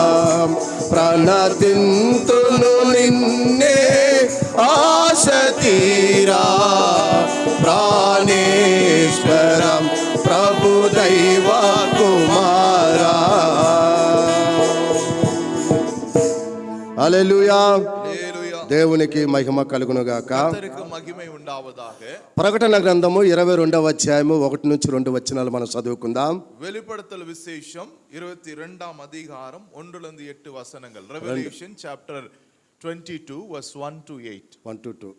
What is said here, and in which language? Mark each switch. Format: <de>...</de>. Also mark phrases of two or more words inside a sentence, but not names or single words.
<te>ప్రణతింతును నిన్నే ఆశ తీరా ప్రాణేశ్వర ప్రభు దైవ కుమారా. హల్లెలూయా. హల్లెలూయా. దేవునికి మహిమ కలుగును గాక.</te> <ta>கர்த்தருக்கு மகிமை உண்டாவதாக.</ta> <te>ప్రకటన గ్రంథము 22వ అధ్యాయము 1 నుంచి 2 వచనాలు మనం చదువుకుందాం.</te> <ta>வெளிப்படுத்தல் விசேஷம் 22ஆம் அதிகாரம் 1 8 வசனங்கள்.</ta> <en>Revelation chapter 22 verse 1 to 8. 1 to 2.</en>